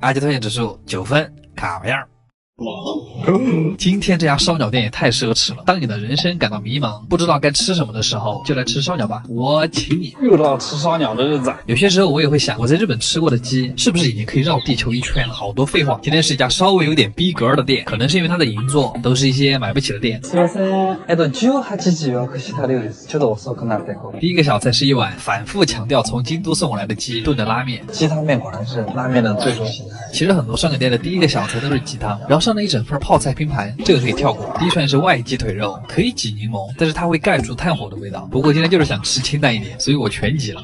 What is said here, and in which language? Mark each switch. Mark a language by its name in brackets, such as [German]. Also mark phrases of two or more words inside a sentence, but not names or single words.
[Chinese] 阿杰推荐指数9分，卡维尔。今天这家烧鸟店也太奢侈了。当你的人生感到迷茫，不知道该吃什么的时候，就来吃烧鸟吧，我请你。又到吃烧鸟的日子。有些时候我也会想，我在日本吃过的鸡是不是已经可以绕地球1圈了？好多废话。今天是一家稍微有点逼格的店，可能是因为它的银座都是一些买不起的店。 [Japanese] すいません。18時予約した料理です。ちょっと遅くなって。 [Chinese] 第一个小菜是一碗反复强调从京都送过来的鸡炖的拉面。鸡汤面果然是拉面的最终形态。其实很多烧鸟店的第一个小菜都是鸡汤，然后上了一整份泡菜拼盘，这个可以跳过。第一串是外鸡腿肉，可以挤柠檬，但是它会盖住炭火的味道。不过今天就是想吃清淡一点，所以我全挤了。